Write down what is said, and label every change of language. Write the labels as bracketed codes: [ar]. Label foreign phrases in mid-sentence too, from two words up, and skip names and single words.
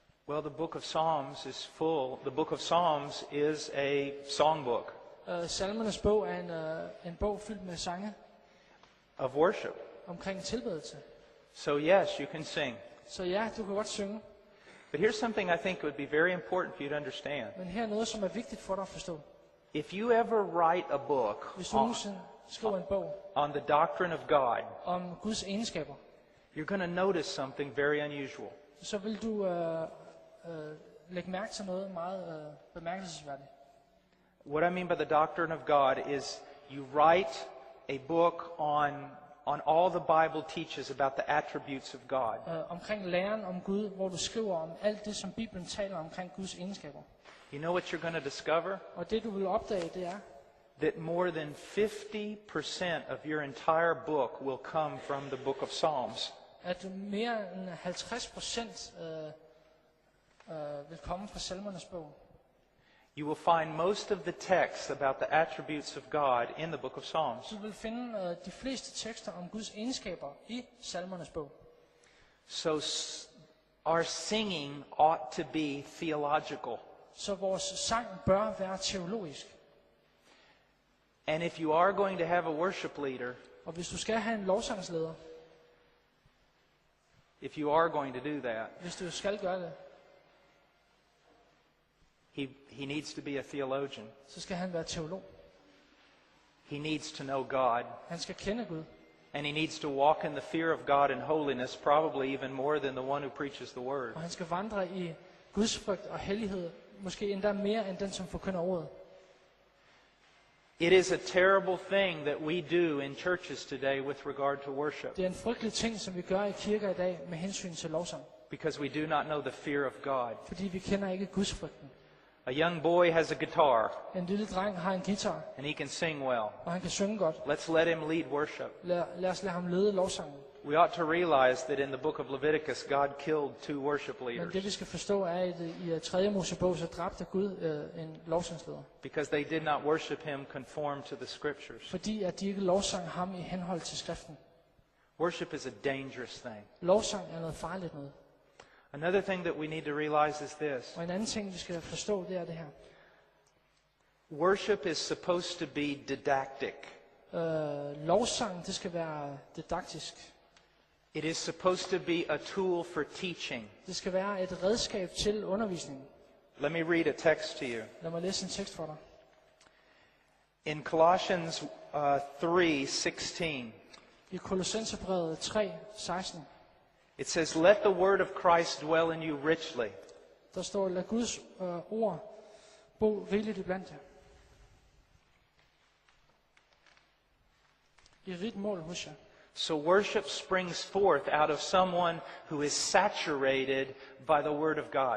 [en] Well, the book of Psalms is full. The book of Psalms is a songbook [da] Salmernes bog er en bog fyldt med sange [en] of worship. [da] omkring tilbedelse. [en] So yes, you can sing. [da] Så ja, du kan godt synge. [en] But here's something I think would be very important for you to understand. [da] Men her er noget, som er vigtigt for dig at forstå. [en] If you ever write a book [da] Hvis du nogensinde skriver en bog [en] on the doctrine of God, [da] om Guds egenskaber, [en] you're going to notice something very unusual. [da] så vil du lægge mærke til noget meget bemærkelsesværdigt. [en] What I mean by the doctrine of God is you write a book on all the Bible teaches about the attributes of God. [da] Omkring læren om Gud, hvor du skriver om alt det, som Bibelen taler omkring Guds egenskaber. [en] You know what you're going to discover? [da] Og det, du vil opdage, det er, [en] That more than 50% of your entire book will come from the book of Psalms. [da] at mere end 50% vil komme fra Salmernes bog. [en] You will find most of the text about the attributes of God in the book of Psalms. [da] Du vil finde de fleste tekster om Guds egenskaber i Salmernes bog. [en] So our singing ought to be theological. [da] Så vores sang bør være teologisk. [en] And if you are going to have a worship leader, [da] Og hvis du skal have en lovsangsleder, [en] if you are going to do that, [da] hvis du skal gøre det, [en] he needs to be a theologian. [da] så skal han være teolog. [en] He needs to know God. [da] Han skal kende Gud. [en] And he needs to walk in the fear of God and holiness, probably even more than the one who preaches the word. [da] Og han skal vandre i Guds frygt og hellighed, måske endda mere end den, som forkynder ordet. [en] It is a terrible thing that we do in churches today with regard to worship, [da] Det er en frygtelig ting, som vi gør i kirker i dag med hensyn til lovsang. [en] because we do not know the fear of God. [da] Fordi vi kender ikke Guds frygten. [en] A young boy has a guitar, [da] En lille dreng har en guitar, [en] and he can sing well. [da] og han kan synge godt. [en] Let's let him lead worship. [da] Lad os lade ham lede lovsangen. [en] We ought to realize that in the book of Leviticus, God killed 2 worship [da] Men [en] leaders [da] det vi skal forstå er, at i 3. Mosebog, så dræbte Gud en lovsangsleder. [en] because they did not worship him conform to the scriptures. [da] Fordi at de ikke lovsang ham i henhold til skriften. [en] Worship is a dangerous thing. [da] Lovsang er noget farligt noget. [en] Another thing that we need to realize is this. [da] Og en anden ting, vi skal forstå, det er det her. [en] Worship is supposed to be didactic. [da] Lovsang, det skal være didaktisk. [en] It is supposed to be a tool for teaching. [da] Det skal være et redskab til undervisning. [en] Let me read a text to you. [da] Lad mig læse en tekst for dig. [en] In Colossians 3:16, [da] I Kolossenserbrevet 3:16, [en] it says, "Let the word of Christ dwell in you richly." [da] der står, lad Guds ord bo rigeligt iblandt jer. I rigt mål hos jer. [en] So worship springs forth out of someone who is saturated by the word of God.